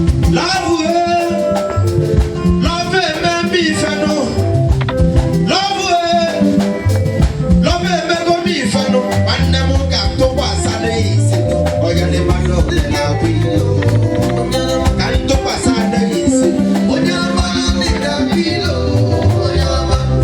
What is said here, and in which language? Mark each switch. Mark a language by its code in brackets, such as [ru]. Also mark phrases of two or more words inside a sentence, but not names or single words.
[pcm] Love, eh, love, eh, me be feno. Love, eh, love, eh, me go be feno. [ig] Nwanne m ga-atụkwasị n'isi. Onye dị mma n'oge na-akwụ ihe. Ka m tụkwasị Onye ọma dị ka pilo, onye ọma.